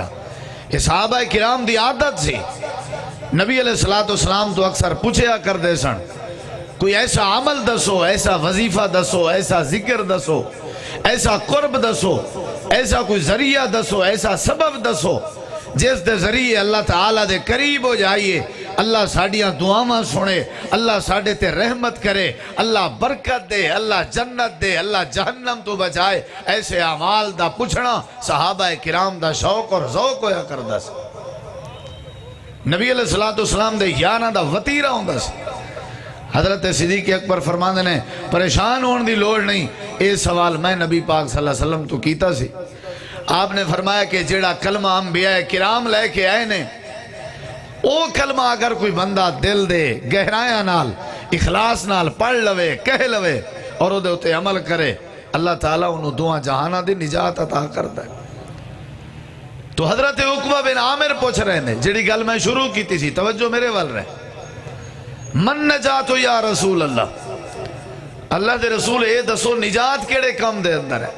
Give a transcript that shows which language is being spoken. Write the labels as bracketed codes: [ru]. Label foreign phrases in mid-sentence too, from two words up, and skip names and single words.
[pa] یہ صحابہ کرام دی عادت سی، نبی [ar] علیہ السلام [pa] تو اکثر پوچھیا کر دے سن کوئی ایسا عمل دسو، ایسا وظیفہ دسو، ایسا ذکر دسو، ایسا قرب دسو، ایسا کوئی ذریعہ دسو، ایسا سبب دسو جس دے ذریعے اللہ تعالیٰ دے قریب ہو جائیے، اللہ ساڑیاں دعاواں سنے، اللہ ساڑے تے رحمت کرے، اللہ برکت دے، اللہ جنت دے، اللہ جہنم تو بچائے۔ ایسے اعمال دا پوچھنا صحابہ کرام دا شوق اور ذوق ہویا کردا سی۔ نبی [ar] علیہ السلام [pa] دے یاراں دا وطیرہ ہوندا سی۔ حضرت صدیق اکبر فرماندے نے پریشان ہون دی لوڑ نہیں، اے سوال میں نبی پاک [ar] صلی اللہ علیہ وسلم [pa] تو کیتا سی۔ آپ نے فرمایا کہ جیڑا کلمہ انبیاء کرام لے کے آئے نے، او کلمہ اگر کوئی بندہ دل دے گہرائیاں نال اخلاص نال پڑھ لوے، کہہ لوے اور او دے اتے عمل کرے، اللہ تعالیٰ انہوں دعا جہانہ دی نجات [ur] عطا کرتا ہے۔ [pa] تو حضرت عقبہ بن عامر پوچھ رہے نے جیڑی گل میں شروع کی تھی، توجہ میرے وال رہے، من نجات [ar] یا رسول اللہ [pa] دے رسول اے دسو نجات کیڑے کم دے اندر ہے؟